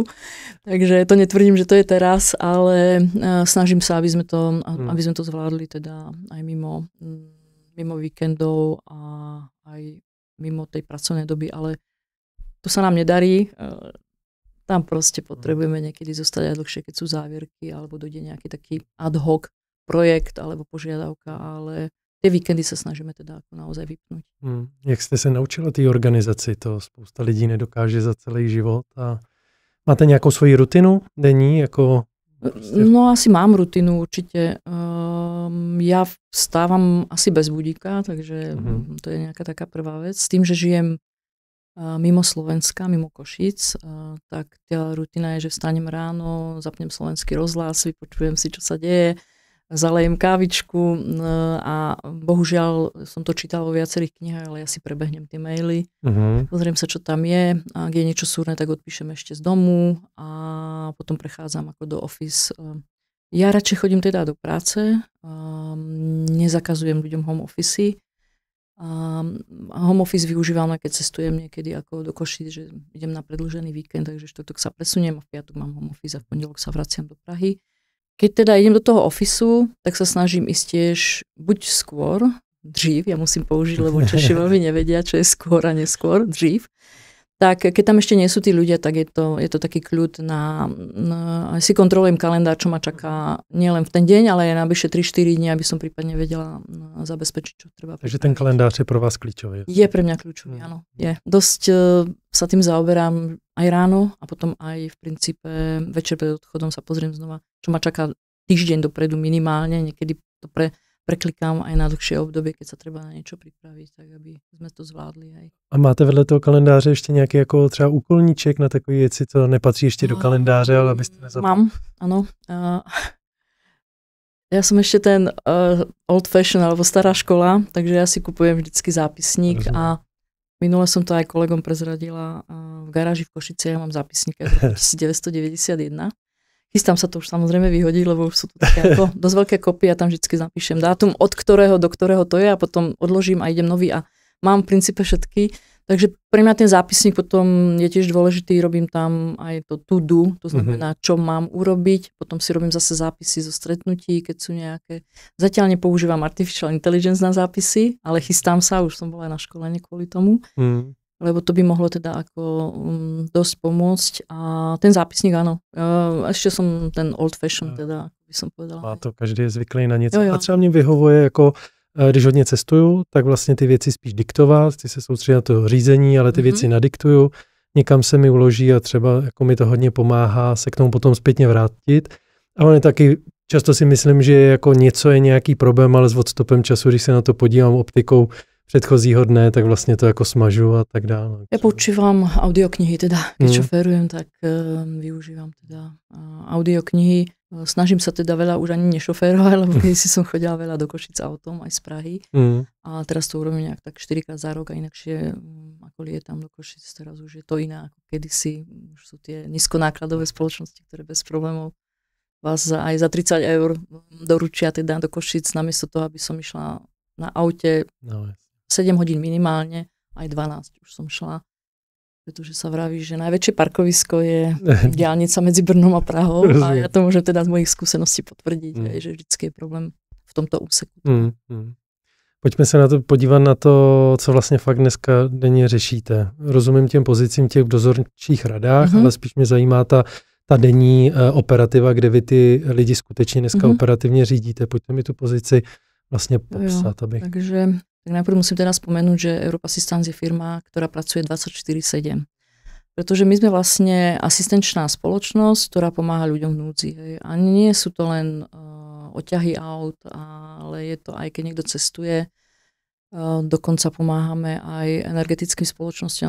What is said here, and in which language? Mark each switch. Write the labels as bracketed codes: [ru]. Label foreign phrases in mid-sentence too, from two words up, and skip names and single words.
[sk] Takže to netvrdím, že to je teraz, ale snažím sa, aby sme to zvládli teda aj mimo víkendov a aj mimo tej pracovnej doby, ale to sa nám nedarí. Tam proste potrebujeme niekedy zostať aj dlhšie, keď sú závierky, alebo dojde nejaký taký ad hoc projekt alebo požiadavka, ale tie víkendy sa snažíme teda ako naozaj vypnúť. [cs] Jak jste se naučila té organizaci? To spousta lidí nedokáže za celý život. A máte nějakou svoji rutinu denní? [sk] No asi mám rutinu určite. Ja vstávam asi bez budíka, takže to je nejaká taká prvá vec. S tým, že žijem mimo Slovenska, mimo Košíc, tak tá rutina je, že vstanem ráno, zapnem slovenský rozhlas, vypočujem si, čo sa deje, zalejem kávičku a bohužiaľ som to čítala vo viacerých knihách, ale ja si prebehnem tie maily, pozriem sa, čo tam je, a ak je niečo súrne, tak odpíšem ešte z domu a potom prechádzam ako do office. Ja radšej chodím teda do práce, nezakazujem ľuďom [en] home office. Home office [sk] využívam, keď cestujem niekedy ako do Košíc, že idem na predĺžený víkend, takže štvrtok sa presuniem a v piatok mám [en] home office [sk] a v pondelok sa vraciam do Prahy. Keď teda idem do toho ofisu, tak sa snažím ísť tiež buď skôr, dřív, ja musím použiť, lebo Češi veľmi nevedia, čo je skôr a neskôr, dřív. Tak keď tam ešte nie sú tí ľudia, tak je to taký kľud si kontrolujem kalendár, čo ma čaká nielen v ten deň, ale aj na vyše 3-4 dní, aby som prípadne vedela zabezpečiť, čo treba. [cs] Takže ten kalendář je pro vás kľúčový. [sk] Je pre mňa kľúčový, áno. Je. Dosť sa tým zaoberám aj ráno a potom aj v princípe večer pred odchodom sa pozriem znova, čo ma čaká týždeň dopredu minimálne, niekedy to preklikám aj na dlhšie obdobie, keď sa treba na niečo pripraviť, tak aby sme to zvládli. Aj. [cs] A máte vedle toho kalendáře ještě nějaký jako třeba úkolníček na takové věci, co nepatří ještě do kalendáře, ale abyste nezapomněli? [sk] Mám, áno. Ja som ešte ten [en] old fashion [sk] alebo stará škola, takže ja si kupujem vždycky zápisník. Rozumiem. A minule som to aj kolegom prezradila v garáži v Košici, ja mám zápisník z roku 1991. Chystám sa to už samozrejme vyhodiť, lebo už sú to také ako dosť veľké kopie a tam vždycky napíšem dátum, od ktorého do ktorého to je a potom odložím a idem nový a mám v princípe všetky. Takže pre mňa ten zápisník potom je tiež dôležitý, robím tam aj to [en] to do, [sk] to znamená, čo mám urobiť, potom si robím zase zápisy zo stretnutí, keď sú nejaké. Zatiaľ nepoužívam [en] artificial intelligence [sk] na zápisy, ale chystám sa, už som bola aj na školení kvôli tomu. Lebo to by mohlo teda ako dosť pomôcť. A ten zápisník, áno. Ešte som ten [en] old fashion, [sk] teda by som povedala. [cs] A to každý je zvyklý na něco. Jo. A třeba mě vyhovuje, jako když hodně cestuju, tak vlastně ty věci spíš diktovat, chci se soustředit na to řízení, ale ty věci nadiktuju, někam se mi uloží a třeba jako mi to hodně pomáhá se k tomu potom zpětně vrátit. A on je taky, často si myslím, že jako něco je nějaký problém, ale s odstupem času, když se na to podívám optikou předchozího dne, tak vlastně to jako smažu a tak dále. [sk] Ja počúvam audioknihy, teda keď šoférujem, tak využívam teda audioknihy. Snažím sa teda veľa už ani nešoférovať, lebo keď si som chodila veľa do Košic autom, aj z Prahy. A teraz to urobím nejak tak 4-krát za rok a inakšie ako lietam do Košic, teraz už je to iné ako kedysi. Už sú tie nízkonákladové spoločnosti, ktoré bez problémov vás aj za 30 € doručia teda do Košic, namiesto toho, aby som išla na aute 7 hodín minimálne, aj 12 už som šla, pretože sa vraví, že najväčšie parkovisko je diaľnica medzi Brnom a Prahou a ja to môžem teda z mojich skúseností potvrdiť, že vždycky je problém v tomto úseku. [cs] Pojďme se na to podívat na to, co vlastně fakt dneska denně řešíte. Rozumím těm pozicím těch v dozorčích radách, ale spíš mě zajímá ta denní operativa, kde vy ty lidi skutečně dneska operativně řídíte. Pojďte mi tu pozici vlastně popsat. [sk] Takže tak najprv musím teda spomenúť, že Europe Assistance je firma, ktorá pracuje 24/7. Pretože my sme vlastne asistenčná spoločnosť, ktorá pomáha ľuďom v núdzi. Hej. A nie sú to len oťahy aut, ale je to aj keď niekto cestuje. Dokonca pomáhame aj energetickým spoločnostiam.